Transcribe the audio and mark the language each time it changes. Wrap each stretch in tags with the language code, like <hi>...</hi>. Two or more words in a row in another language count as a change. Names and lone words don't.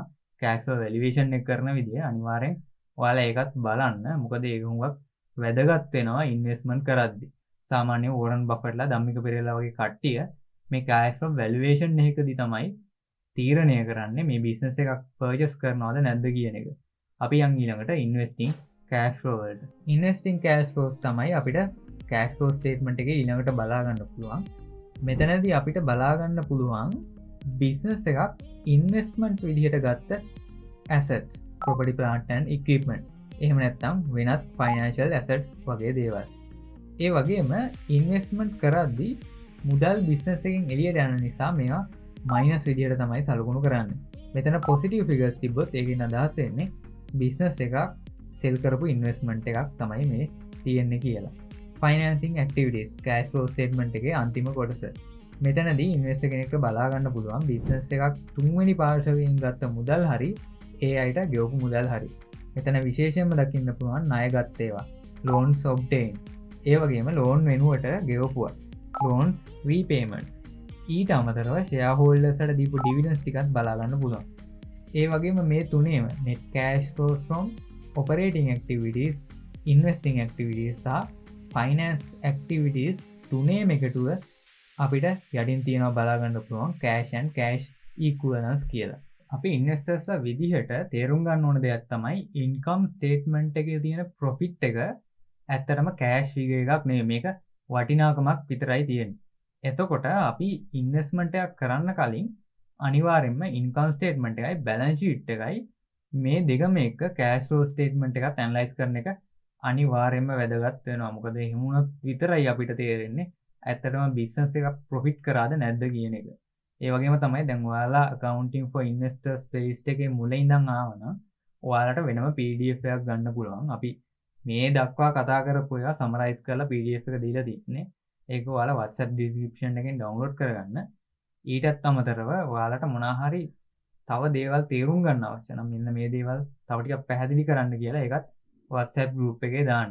<en>cash flow valuation</en> <si>එක කරන විදිය අනිවාර්යෙන් ඔයාලා ඒකත් බලන්න. මොකද ඒක හුඟක් වැදගත් වෙනවා investment කරද්දී. සාමාන්‍යයෙන් වෝරන් බෆට්ලා ධම්මික පෙරේරා වගේ කට්ටිය මේ</si> <en>cash flow valuation</en> <si>එකකදී තමයි තීරණය කරන්නේ මේ business එකක් purchase කරනවද නැද්ද කියන එක. අපි යන් ඊළඟට</si> <en>investing cash flow</en> <si>වලට.</si> <en>investing cash flows</en> <si>තමයි අපිට</si> <en>cash flow statement</en> <si>එකේ ඊළඟට බලා ගන්න පුළුවන්. මෙතනදී අපිට බලා ගන්න පුළුවන් business එකක් investment විදිහට ගත්ත</si> <en>assets, property plant and equipment.</en> <si>එහෙම නැත්නම් වෙනත්</si> <en>financial assets</en> <si>වගේ දේවල්. ඒ වගේම investment කරද්දී මුදල් business එකෙන් එළියට යන නිසා මේවා minus විදිහට තමයි සලකුණු කරන්නේ. මෙතන</si> <en>positive figures</en> <si>තිබ්බොත් ඒකෙන් අදහස් වෙන්නේ business එකක් sell කරපු investment එකක් තමයි මේ තියෙන්නේ කියලා.</si> <en>financing activities cash flow statement</en> <si>එකේ අන්තිම කොටස. මෙතනදී investor කෙනෙක්ට බලා ගන්න පුළුවන් business එකක් තුන්වෙනි පාර්ශවයෙන් ගත්ත මුදල් හරි ඒ අයට ගෙවපු මුදල් හරි. මෙතන විශේෂයෙන්ම දකින්න පුළුවන් ණයගත් ඒවා</si> <en>loans obtained.</en> <si>ඒ වගේම loan වෙනුවට ගෙවපුවා</si> <en>loans repayments.</en> <si>ඊට අමතරව shareholdersට දීපු dividends ටිකත් බලා ගන්න පුළුවන්. ඒ වගේම මේ තුනේම</si> <en>net cash flows from operating activities, investing activities</en> <si>සහ</si> <en>finance activities</en> <si>තුනේම එකතුව අපිට යටින් තියෙනවා බලා ගන්න පුළුවන්</si> <en>cash and cash equivalence</en> <si>කියලා. අපි investors විදිහට තේරුම් ගන්න ඕන දෙයක් තමයි</si> <en>income statement</en> <si>එකේ තියෙන profit එක ඇත්තටම</si> <en>cash figure</en> <si>එකක් නෙවෙයි. මේක වටිනාකමක් විතරයි තියෙන්නේ. එතකොට අපි investment එකක් කරන්න කලින් අනිවාර්යෙන්ම</si> <en>income statement</en> <si>එකයි</si> <en>balance sheet</en> <si>එකයි මේ දෙකම එක</si> <en>cash flow statement</en> <si>එකත් analyze කරන එක අනිවාර්යෙන්ම වැදගත් වෙනවා. මොකද එහෙම වුණොත් විතරයි අපිට තේරෙන්නේ ඇත්තටම business එකක් profit කරාද නැද්ද කියන එක. ඒ වගේම තමයි දැන් ඔයාලා</si> <en>accounting for investors playlist</en> <si>එකේ මුල ඉඳන් ආවනම් ඔයාලට වෙනම PDF එකක් ගන්න පුළුවන්. අපි මේ දක්වා කතා කරපු ඒවා summarize කරලා PDF එක දීලා තියෙන්නේ. ඒක ඔයාලා WhatsApp description එකෙන් download කරගන්න. ඊටත් අමතරව ඔයාලට මොනවා හරි තව දේවල් තේරුම් ගන්න අවශ්‍ය නම් මෙන්න මේ දේවල් තව ටිකක් පැහැදිලි කරන්න කියලා ඒකත් WhatsApp group එකේ දාන්න.</si>